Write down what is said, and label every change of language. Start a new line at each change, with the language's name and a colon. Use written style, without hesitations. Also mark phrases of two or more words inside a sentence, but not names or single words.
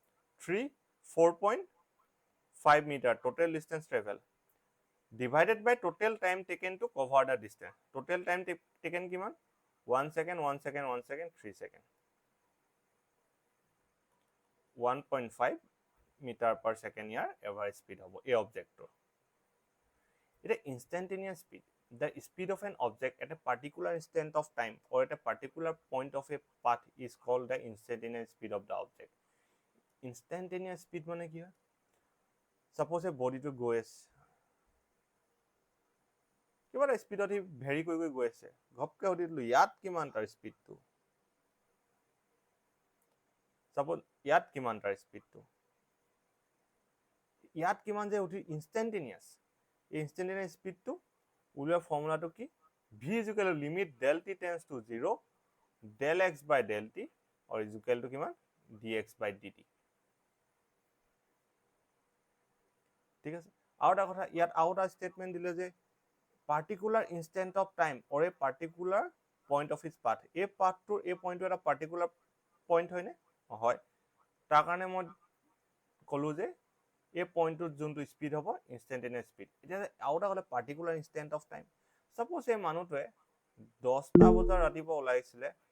English: 4.5 meter total distance travel, divided by total time taken to cover the distance. total time taken কিমান? 1 second 1 second 1 second 3 second, 1.5 meter per second
Assamese: ইয়াৰ
English: average speed
Assamese: হ'ব এই অবজেক্টৰ। এটা
English: instantaneous speed, the speed of an object at a particular instant of time or at a particular point of a path is called the instantaneous speed of the object. Instantaneous speed
Assamese: মানে কি হয়?
English: Suppose a body to
Assamese: গৈ আছে, কিবা এটা স্পীডত সি ভেৰি কৰি গৈ আছে, ঘপকে সুধি দিলোঁ ইয়াত কিমান তাৰ স্পীডটো? চাপোজ ইয়াত কিমান তাৰ স্পীডটো? ইয়াত কিমান যে সুধি ইনষ্টেণ্টেনিয়াছ, এই
English: instantaneous speed
Assamese: উলিওৱা ফৰ্মুলাটো কি?
English: v is equal to limit del t tends to 0 del x by del t or is equal to কিমান? dx by dt।
Assamese: ঠিক আছে, আৰু এটা কথা ইয়াত আৰু এটা ষ্টেটমেণ্ট দিলে যে
English: particular instant of time or a particular point of its path,
Assamese: এই পাথটোৰ এই পইণ্টটো এটা
English: particular point
Assamese: হয়নে? হয়, তাৰ কাৰণে মই ক'লো যে এই পইণ্টটোত যোনটো স্পীড হ'ব
English: instantaneous speed.
Assamese: এতিয়া আৰু এটা ক'লে
English: particular instant of time,
Assamese: সাপোজ এই মানুহটোৱে 10টা বজাৰ ৰাতিপুৱা ওলাইছিলে,